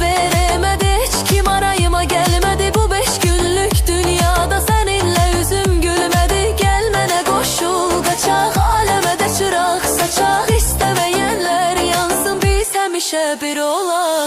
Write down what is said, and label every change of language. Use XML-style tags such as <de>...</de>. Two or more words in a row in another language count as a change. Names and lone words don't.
<tr>veremedi, hiç kim arayıma gelmedi, bu 5 günlük dünyada seninle yüzüm gülmedi.</tr> <az>Gel mənə qoşul qaçaq, aləmədə çıraq saçaq,</az> <tr>istemeyenler yansın,</tr> <az>biz həmişə bir olaq.</az>